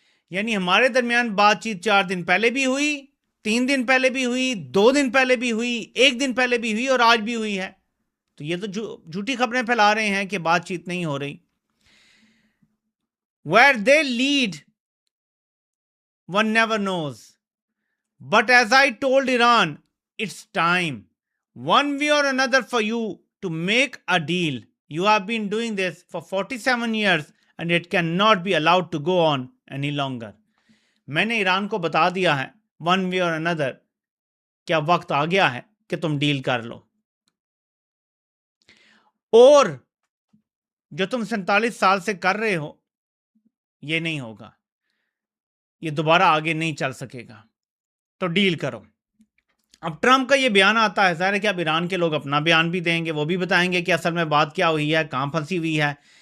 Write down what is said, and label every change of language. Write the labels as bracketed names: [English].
[Urdu] یعنی ہمارے درمیان بات چیت 4 دن پہلے بھی ہوئی، 3 دن پہلے بھی ہوئی، 2 دن پہلے بھی ہوئی، 1 دن پہلے بھی ہوئی، اور آج بھی ہوئی ہے۔ تو یہ تو جھوٹی خبریں پھیلا رہے ہیں کہ بات چیت نہیں ہو رہی۔ [English] Where they lead one never knows, but as I told Iran, it's time, one way or another, for you to make a deal. You have been doing this for 47 years and it cannot be allowed to go on any longer. [Urdu] میں نے ایران کو بتا دیا ہے [English] one way or another [Urdu] کیا وقت آ گیا ہے کہ تم ڈیل کر لو، اور جو تم 47 سال سے کر رہے ہو یہ نہیں ہوگا، یہ دوبارہ آگے نہیں چل سکے گا، تو ڈیل کرو۔ اب ٹرمپ کا یہ بیان آتا ہے، ظاہر ہے کہ اب ایران کے لوگ اپنا بیان بھی دیں گے، وہ بھی بتائیں گے کہ اصل میں بات کیا ہوئی ہے، کہاں پھنسی ہوئی ہے۔